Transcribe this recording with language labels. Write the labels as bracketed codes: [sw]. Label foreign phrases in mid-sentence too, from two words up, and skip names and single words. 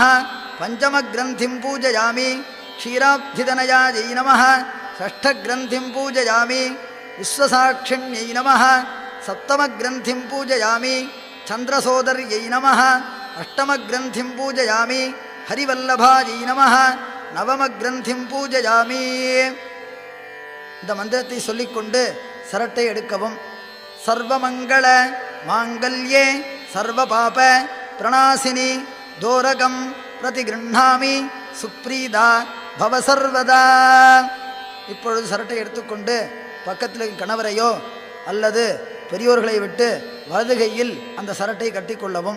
[sa] पंचम ग्रंथिं पूजयामि क्षीराब्धितनयायै नमः। षष्ठ ग्रंथिं पूजयामि विश्वसाक्षिण्यै नमः। सप्तम ग्रंथिं पूजयामि चंद्रसोदर्यै नमः। अष्टम ग्रंथिं पूजयामि हरिवल्लभायै नमः। नवम ग्रंथिं पूजयामि। [ta] இந்த மந்திரத்தை சொல்லிக்கொண்டு சரட்டை எடுக்கவும். [sa] सर्वमङ्गल माङ्गल्ये सर्वपाप प्रणाशिनि दोरकं प्रतिगृह्णामि सुप्रीता भवसर्वदा. [ta] இப்பொழுது சரட்டை எடுத்துக்கொண்டு பக்கத்தில் கணவரையோ அல்லது பெரியோர்களை விட்டு வலதுகையில் அந்த சரட்டை கட்டிக்கொள்ளவும்.